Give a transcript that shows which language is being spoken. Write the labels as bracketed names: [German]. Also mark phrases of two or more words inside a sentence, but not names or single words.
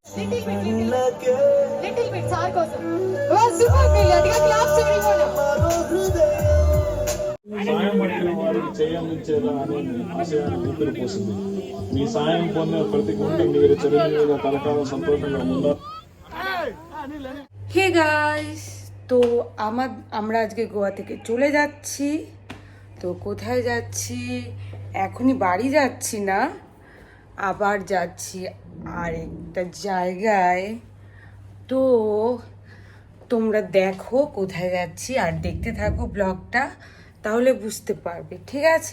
[Telugu] సాయం పడిన వారికి చేయందించేలా అనే ఆశయాన్ని ఊపిరిపోసింది. మీ సాయం పొందిన ప్రతి గుంట మీరు చిరంజీవిగా కలకాలం సంతోషంగా ఉండాలి। [English] Hey guys, [Bangla] তো আমরা আজকে গোয়া থেকে চলে যাচ্ছি। তো কোথায় যাচ্ছি? এখনই বাড়ি যাচ্ছি না, আবার যাচ্ছি আরেকটা জায়গায়। তো তোমরা দেখো কোথায় যাচ্ছি আর দেখতে থাকো ব্লগটা, তাহলে বুঝতে পারবে, ঠিক আছে?